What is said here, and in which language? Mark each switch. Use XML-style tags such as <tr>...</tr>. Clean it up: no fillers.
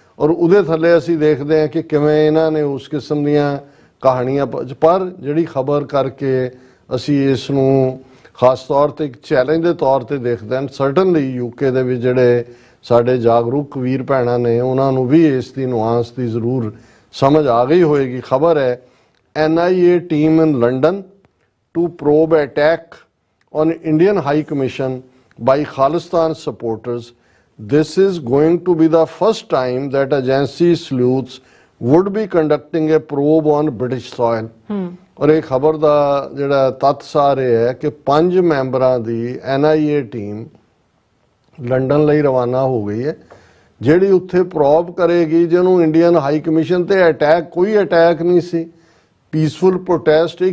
<pa>ਔਰ ਉਹਦੇ ਥੱਲੇ ਅਸੀਂ ਦੇਖਦੇ ਹਾਂ ਕਿ ਕਿਵੇਂ ਇਹਨਾਂ ਨੇ ਉਸ ਕਿਸਮ ਦੀਆਂ ਕਹਾਣੀਆਂ, ਪਰ ਜਿਹੜੀ ਖਬਰ ਕਰਕੇ ਅਸੀਂ ਇਸ ਨੂੰ ਖਾਸ ਤੌਰ ਤੇ ਇੱਕ ਚੈਲੰਜ ਦੇ ਤੌਰ ਤੇ ਦੇਖਦੇ ਹਾਂ। ਸਰਟਨਲੀ UK ਦੇ ਵਿੱਚ ਜਿਹੜੇ ਸਾਡੇ ਜਾਗਰੂਕ ਵੀਰ ਭੈਣਾਂ ਨੇ ਉਹਨਾਂ ਨੂੰ ਵੀ ਇਸ ਦੀ ਨੁਆਂਸ ਦੀ ਜ਼ਰੂਰ ਸਮਝ ਆ ਗਈ ਹੋਏਗੀ। ਖਬਰ ਹੈ</pa> <en>NIA team in London to probe attack on Indian High Commission by Khalistan supporters. This is going to be the first time that agency sleuths would be conducting a probe on British soil.</en> <pa>ਔਰ ਇਹ ਖਬਰ ਦਾ ਜਿਹੜਾ ਤੱਥ ਸਾਰੇ ਹੈ ਕਿ 5 ਮੈਂਬਰਾਂ ਦੀ NIA team London ਲਈ ਰਵਾਨਾ ਹੋ ਗਈ ਹੈ, ਜਿਹੜੀ ਉੱਥੇ ਪ੍ਰੋਬ ਕਰੇਗੀ ਜਿਹਨੂੰ ਇੰਡੀਅਨ ਹਾਈ ਕਮਿਸ਼ਨ ਤੇ ਅਟੈਕ, ਕੋਈ ਅਟੈਕ ਨਹੀਂ ਸੀ, ਪੀਸਫੁਲ ਪ੍ਰੋਟੈਸਟ।</pa>